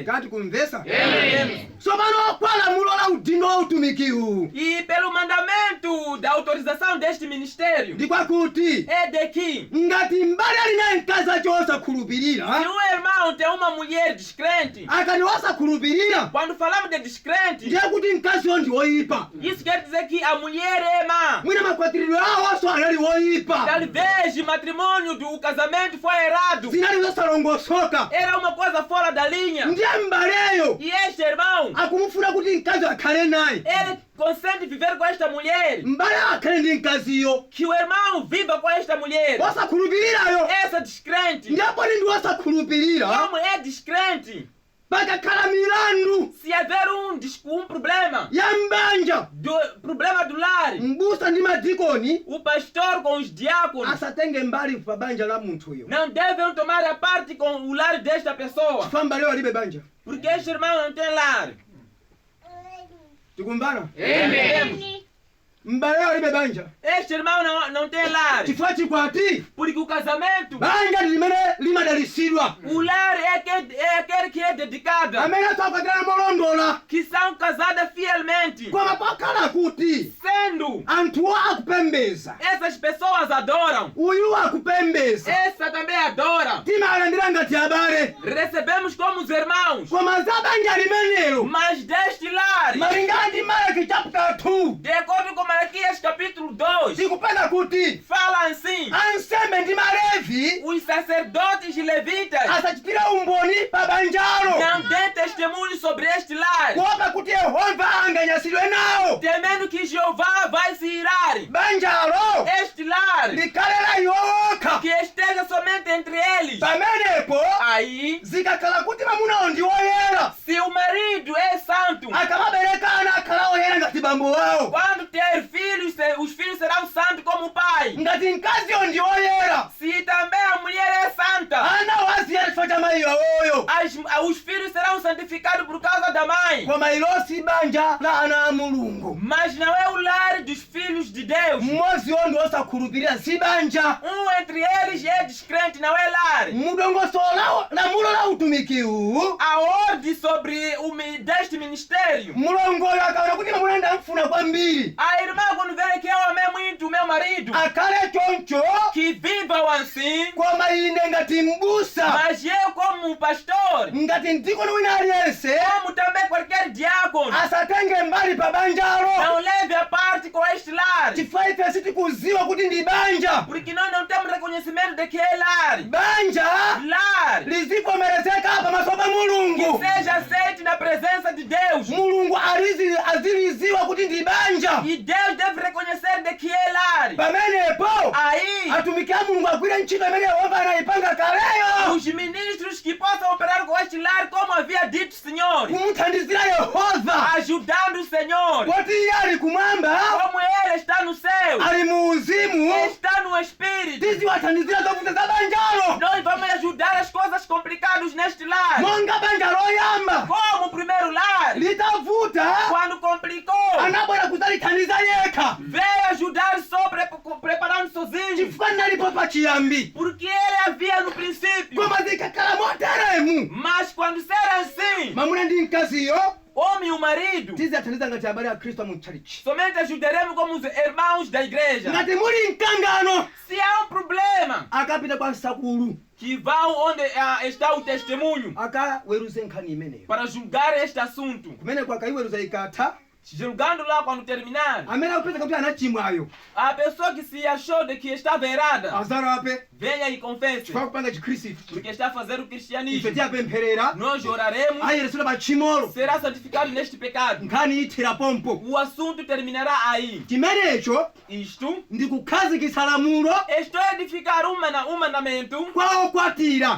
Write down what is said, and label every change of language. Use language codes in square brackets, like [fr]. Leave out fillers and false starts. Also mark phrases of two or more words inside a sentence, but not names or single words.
[ny] ngati kumvesa [pt] Entendemos? [ny] tsopano kwa lamulo la udindo wa utumiki uwu [pt] E pelo mandamento da autorização deste ministério, [ny] ndi kwakuti [pt] é de que [ny] ngati mbali ali naye mkazi acho wosakhulupirira [pt] se um irmão tem uma mulher descrente, [ny] akati wosakhulupirira [pt] quando falamos de descrente, [ny] ndiye kuti mkaziyo ndi woyipa [pt] isso quer dizer que a mulher é má. [ny] mwina makwatiridwe awonso anali woyipa [pt] Talvez o matrimônio do casamento foi errado. [ny] zinali zosalongosoka [pt] Era uma coisa fora da linha. [ny] ndiye mbaleyo [pt] E este irmão, [ny] akumufuna kuti mkazi akhale naye [pt] ele consente viver com esta mulher. [ny] mbaleyo akhale ndi mkaziyo [pt] Que o irmão viva com esta mulher. [ny] wosakhulupirirayo [pt] Essa descrente. [ny] ndipo ndi wosakhulupirira [pt] Como é descrente? [ny] pakakhala milandu [pt] Se haver um problema, [ny] ya mbanja [pt] problema do lar, [ny] mbusa ndi madikoni [pt] o pastor com os diáconos [ny] asatenge mbali pa banja la munthuyo [pt] não devem tomar a parte com o lar desta pessoa. [ny] chifukwa mbaleyo alibe banja [pt] Porque este irmão não tem lar. [ny] tikumbana [pt] Entendemos? [ny] mbaleyo alibe banja [pt] Este irmão não tem lar. [ny] chifukwa chikwati [pt] Porque o casamento, [ny] banja ndi limene limadalisidwa [pt] o lar é aquele que é dedicado, [ny] amene atsakukatira molondola [pt] que são casadas fielmente. [ny] koma pakhala kuti [pt] Sendo [ny] anthuwo akupembeza [pt] essas pessoas adoram, [ny] uyu akupembeza [pt] essa também adora. [ny] timalandira ngati abale [pt] Recebemos como os irmãos, [ny] koma za banja limenelo [pt] mas deste lar, [ny] malingana ndi Malaki chapter 2 [pt] de acordo com Malaquias capítulo 2, [ny] tikupeza kuti [pt] fala assim: [ny] ansembe ndi malevi [pt] os sacerdotes e levitas [ny] asachitire umboni pa banjalo [pt] não dê testemunho sobre este lar, [ny] kuopa kuti yehova anganyasidwe nawo [pt] temendo que Jeová vai se irar. [ny] banjalo [pt] Este lar, [ny] likhalela iwokha [pt] que esteja somente entre eles. [ny] pamenepo [pt] Aí, [ny] zikakhala kuti mamunawo ndi woyera [pt] se o marido é santo, [ny] akamabereka ana akhala oyera ngati bambo wawo [pt] quando ter filhos, os filhos serão santos como o pai. [ny] ngati mkaziyo ndi woyera [pt] Se também a mulher é santa, [ny] ana waziyera chifukwa cha mayi wawoyo [pt] os filhos serão santificados por causa da mãe. [ny] koma ilosi banja la ana a mulungu [pt] Mas não é o lar dos filhos de Deus. [ny] mmodziwo ndi wosakhulupirira si banja [pt] Entre eles é descrente, não é lar. [ny] mudongosolo lamulo la utumiki uwu [pt] A ordem sobre deste ministério. [ny] mulongoyo akaona kuti mamuna ndamfuna kwambiri [pt] A irmã, quando vê que eu amei muito o meu marido, [ny] akhale choncho [pt] que vivam assim, [ny] koma ine ngati mbusa [pt] mas eu como pastor, [ny] ngati mdikoni wina aliyense [pt] como também qualquer diácono, [ny] asatenge mbali pa banjalo [pt] não leve a parte com este lar. [ny] chifukwa ife sitikuziwa kuti ndi banja [pt] Porque nós não temos reconhecimento de que é lar. [ny] banja [pt] Lar [ny] lizivomerezeka pamaso pa [pt] que [ny] mulungu [pt] seja aceito na presença de Deus. [ny] mulungu aziliziwa kuti ndi banja [pt] E Deus deve reconhecer de que é lar. [ny] pamenepo [pt] Aí, [ny] atumiki a mulungu agwire ntchito imene yehova anayipanga kaleyo [pt] os ministros que possam operar com este lar, como havia dito o Senhor, [ny] kumuthandizira yehova [pt] ajudando o Senhor, [ny] poti iye ali kumwamba [pt] como Ele está no céu, [ny] ali mu uzimu [pt] está no Espírito. [ny] tiziwathandizira zovuta za banjalo [pt] Nós vamos ajudar as coisas complicadas neste lar. [ny] monga banja loyamba [pt] Como o primeiro lar, [ny] litavuta [pt] quando complicou, [ny] anabwera kudzalithandiza yekha [pt] veio ajudar só preparando sozinho, [ny] chifukwa nalipo pachiyambi [pt] porque Ele havia no princípio. [ny] koma zikakhala moteremu [pt] Mas quando será assim, [ny] mamuna ndi mkaziyo [pt] homem e o marido, [ny] tizathandiza ngati abale a khristu mu tchalichi [pt] somente ajudaremos como os irmãos da igreja. [ny] ngati muli mkangano [pt] Se há problema, [ny] akapita kwa msakulu [pt] que vão onde está o testemunho [ny] akaweruze nkhani imeneyo [pt] para julgar este assunto. [ny] kumeneko akayiweruza ikatha [pt] Julgando lá quando terminar, [ny] amene akupeza kuti anachimwayo [pt] a pessoa que se achou de que estava errada, [ny] azalape [pt] venha e confesse, [ny] chifukwa kupanga chikhristu [pt] porque está a fazer o [ny] ife [pt] cristianismo. [ny] tiyapempherera [pt] Nós oraremos, [ny] ayeresera pachimolo [pt] será santificado neste pecado. [ny] nkhani ithira pompo [pt] O assunto terminará aí. [ny] chimenecho [pt] Isto, [ny] ndi kukhazikitsa lamulo [pt] estou a edificar um mandamento [ny] kwa okwatira